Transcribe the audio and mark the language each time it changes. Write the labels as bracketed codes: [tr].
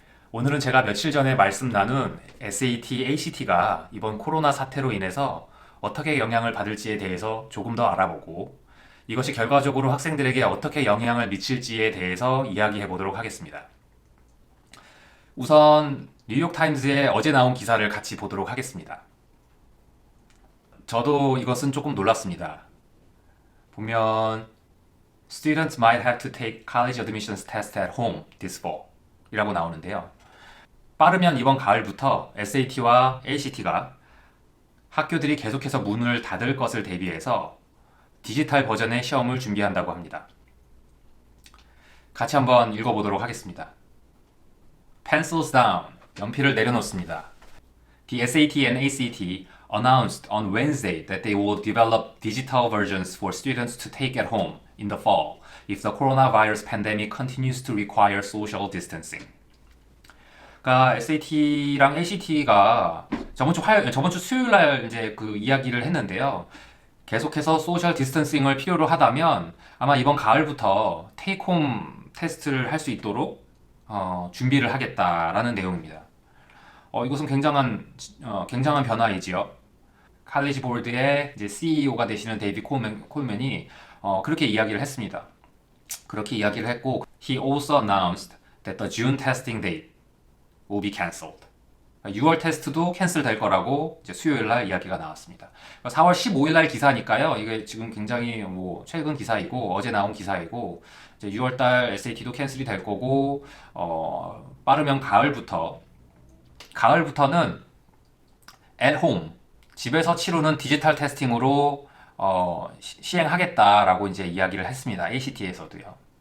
[ko] 오늘은 제가 며칠 전에 말씀 나눈 SAT, ACT가 이번 코로나 사태로 인해서 어떻게 영향을 받을지에 대해서 조금 더 알아보고 이것이 결과적으로 학생들에게 어떻게 영향을 미칠지에 대해서 이야기해 보도록 하겠습니다. 우선 뉴욕타임즈에 어제 나온 기사를 같이 보도록 하겠습니다. 저도 이것은 조금 놀랐습니다. 보면 [en] Students might have to take college admissions test at home this fall [ko] 이라고 나오는데요. 빠르면 이번 가을부터 SAT와 ACT가 학교들이 계속해서 문을 닫을 것을 대비해서 디지털 버전의 시험을 준비한다고 합니다. 같이 한번 읽어보도록 하겠습니다. [en] Pencils down. [ko] 연필을 내려놓습니다. [en] The SAT and ACT announced on Wednesday that they will develop digital versions for students to take at home in the fall if the coronavirus pandemic continues to require social distancing. [ko] 그러니까 SAT랑 ACT가 저번 주 수요일 날 이제 그 이야기를 했는데요. 계속해서 소셜 디스턴싱을 필요로 하다면 아마 이번 가을부터 테이크홈 테스트를 할 수 있도록 준비를 하겠다라는 내용입니다. 이것은 굉장한 변화이지요. 칼리지 보드의 이제 CEO가 되시는 데이비 콜맨이 그렇게 이야기를 했습니다. 그렇게 이야기를 했고, [en] he also announced that the June testing date will be cancelled. [ko] 6월 테스트도 캔슬 될 거라고 이제 수요일 날 이야기가 나왔습니다. 4월 15일 날 기사니까요. 이게 지금 굉장히 뭐 최근 기사이고 어제 나온 기사이고 이제 6월 달 SAT도 캔슬이 될 거고 빠르면 가을부터는 [en] at home [ko] 집에서 치르는 디지털 테스팅으로 시행하겠다라고 이제 이야기를 했습니다. ACT에서도요.